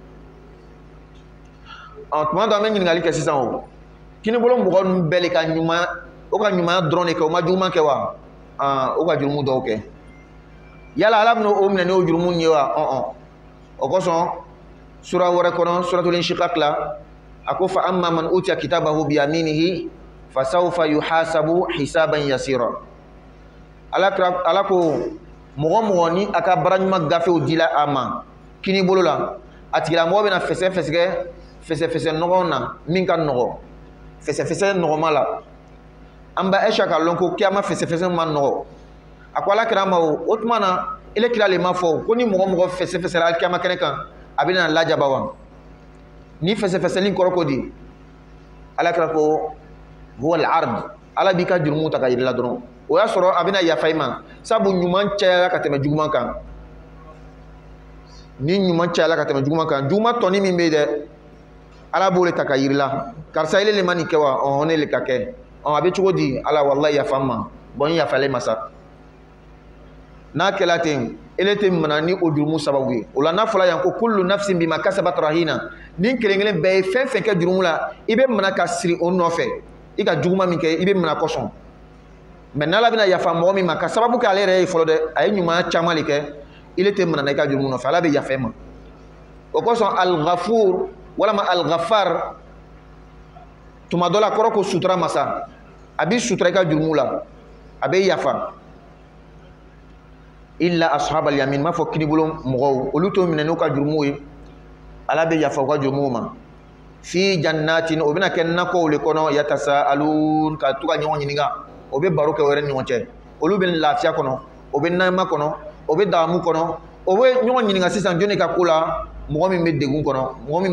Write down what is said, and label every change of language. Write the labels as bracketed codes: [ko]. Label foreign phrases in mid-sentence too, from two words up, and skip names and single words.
[bm] tuma dɔ an bɛ ɲininkali kɛ sisan o kini bolo mɔgɔ ninnu bɛɛ le ka ɲuman o ka ɲumanya dɔrɔn de kɛ o ma juguman kɛ wa o ka jurumu dɔw kɛ yala ala bɛna o minɛ n'o jurumu ye wa o kosɔn sura wɛrɛ kɔnɔ suratul inshiqaq la a ko [ar] فأما من أوتي كتابه بيمينه فسوف يحاسب حسابا يسيرا [bm] ala ko mɔgɔ mɔgɔ ni a ka bara ɲuman gafew dila a ma kini bolo la a tigilamɔgɔ bɛna fɛsɛfɛsɛ nɔgɔ na min ka nɔgɔ fɛsɛfɛsɛ nɔgɔma la an ba Aisha ka lɔn ko kiyama fɛsɛfɛsɛ ma nɔgɔ a ko ala kira ma o tuma na ele kira le ma fɔ ko ni mɔgɔ mɔgɔ fɛsɛfɛsɛra kiyama kɛnɛ kan a abina lajabawan ni fɛsɛfɛsɛli kɔrɔ ko di ala kira ko [ar] هو العرض [bm] ala b'i ka jurumu ta ka yir'i la dɔrɔn o y'a sɔrɔ a bɛna yafa i ma sabu ɲuman cayara ka tɛmɛ juguman kan ni ɲuman cayara ka tɛmɛ juguman kan juguman tɔni min bɛ yen dɛ ala b'o le ta ka yir'i la karisa ele le ma nin kɛ wa ɔhɔn ne le ka kɛ a bɛ cogo di ala wallahi yafa n ma bɔn n yafalen ma sa n'a kɛla ten ele tɛ mana ni o jurumu sababu ye o la n'a fɔla yan ko kullu [ar] نفس بما كسبت رهينة [bm] ni kelen kelen bɛɛ ye fɛn fɛn kɛ jurumu la i bɛ mana ka siri o nɔfɛ i ka juguma min kɛ i bɛ mana kɔsɔn mɛ n'ala bɛna yafa mɔgɔ min ma ka sababu kɛ ale yɛrɛ ye fɔlɔ dɛ a ye ɲuman caman de kɛ ile tɛ mana i ka jurumu nɔfɛ ala bɛ yafa ma o kosɔn al-ghafur walama al-ghaffar tuma dɔ la kɔrɔ ko sutura masa a bɛ sutura i ka jurumu la a bɛ yafa [ar] إلا أصحاب اليمين [bm] ma fɔ kinibolo mɔgɔw olu to minɛ n'u ka jurumu ye ala bɛ yafa u ka jurumu ma [ar] في جنات [bm] o bɛna kɛ nakɔw le kɔnɔ yatasaalun ka to ka ɲɔgɔn ɲininka o bɛ baro kɛ o yɛrɛ ni ɲɔgɔn cɛ olu bɛ lafiya kɔnɔ o bɛ nɛɛma kɔnɔ o bɛ damu kɔnɔ o bɛ ɲɔgɔn ɲininka sisan jɔnni ka ko la mɔgɔ min bɛ degun kɔnɔ mɔgɔ min